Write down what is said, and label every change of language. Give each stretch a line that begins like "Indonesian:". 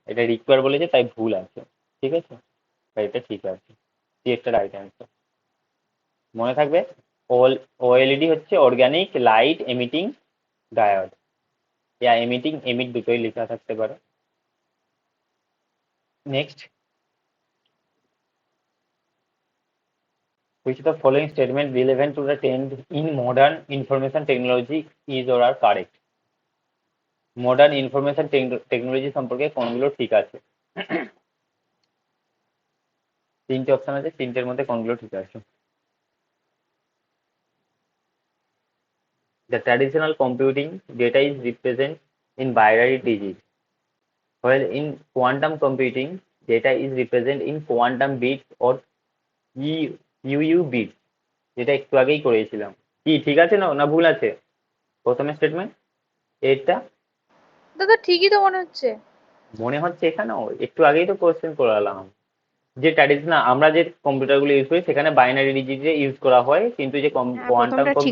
Bangla: এটা রিকোয়ার বলেছে, তাই ভুল আছে। ঠিক আছে, তাই এটা ঠিক আছে। সি একটা রাইট অ্যান্সার। মনে থাকবে, ওএলইডি হচ্ছে অর্গানিক লাইট এমিটিং ডায়োড, ইয়া এমিটিং এমিট দুটোই লেখা থাকতে পারে।
English: Next, which of the following statement relevant to the trend in modern information technology is or are correct?
Bangla: Modern information technology সম্পর্কে কোনগুলো ঠিক আছে? তিনটে অপশন আছে, তিনটের মধ্যে কোনগুলো ঠিক আছে?
English: The traditional computing data is represented in binary digits, while in quantum computing data is represented in quantum bits or UU bits,
Bangla: যেটা একটু আগেই করেছিলাম। কি ঠিক আছে না না ভুল আছে প্রথমে স্টেটমেন্ট? এটা দাদা ঠিকই তো মনে হচ্ছে। মনে হচ্ছে, এখানেও একটু আগেই তো কোশ্চেন করলাম, যে ট্র্যাডিশনাল আমরা যে কম্পিউটার গুলো ইউজ করি সেখানে বাইনারি ডিজিটে ইউজ করা হয়, কিন্তু যে হ্যাঁ, কোয়ান্টাম প্রথমটা ঠিক